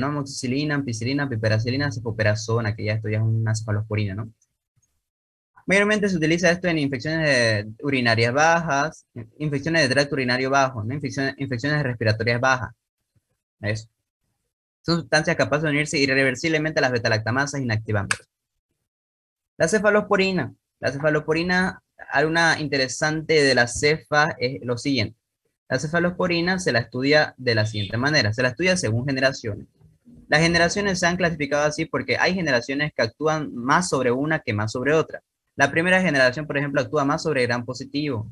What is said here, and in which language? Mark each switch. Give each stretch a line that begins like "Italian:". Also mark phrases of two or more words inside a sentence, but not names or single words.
Spanish: Amoxicilina, ampicilina, piperacilina, cefoperazona, que ya esto ya es una cefalosporina, ¿no? Mayormente se utiliza esto en infecciones urinarias bajas, infecciones de tracto urinario bajo, ¿no? Infecciones respiratorias bajas. Eso. Son sustancias capaces de unirse irreversiblemente a las beta-lactamasas inactivantes. La cefalosporina. La cefalosporina, una interesante de las cefas es lo siguiente. La cefalosporina se la estudia de la siguiente manera. Se la estudia según generaciones. Las generaciones se han clasificado así porque hay generaciones que actúan más sobre una que más sobre otra. La primera generación, por ejemplo, actúa más sobre gran positivo.